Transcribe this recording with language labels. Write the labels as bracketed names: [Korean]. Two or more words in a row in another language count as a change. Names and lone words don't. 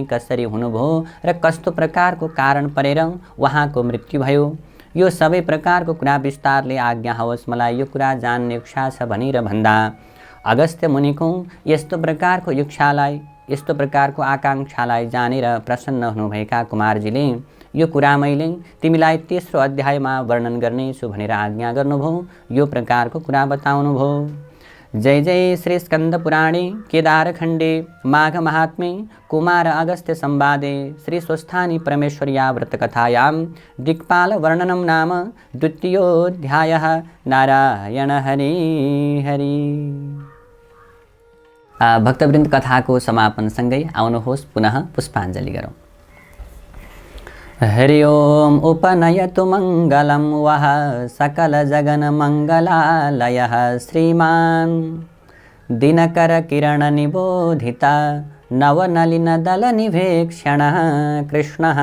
[Nepali] कसरी हुनुभयो र कस्तो प्रकारको कारण परेर उहाँको मृत्यु भयो, यो सबै प्रकारको कुरा विस्तारले आज्ञा होस्, मलाई यो कुरा जान्ने इच्छा छ भनेर भन्दा अगस्त्य मुनिको यस्तो प्रकारको इच्छालाई, यस्तो प्रकारको आकाङ्क्षालाई जानेर प्रसन्न हुनुभएका कुमारजीले यो कुरा मैले तिमीलाई तेस्रो अध्यायमा वर्णन गर्नेछु भनेर आज्ञा गर्नुभयो। यो प्रकारको कुरा बताउनुभयो। [Sanskrit] जय जय श्री स्कंद पुराणे केदारखण्डे माघ महात्म्ये कुमार अगस्त्य संवादे श्री स्वस्थानी परमेश्वर्या व्रतकथायां दिक्पाल वर्णनम नाम द्वितीयोऽध्यायः। नारायण हरि हरि। [Nepali] भक्तवृन्द, कथाको समापनसँगै आउनुहोस् पुनः पुष्पाञ्जलि गरौँ। [Sanskrit] हरि ओम उपनयतु मङ्गलं वः सकल जगन मङ्गलालयः श्रीमान् दिनकरकिरणनिबोधिता नवनलिनदलनिभेक्षणः कृष्णः।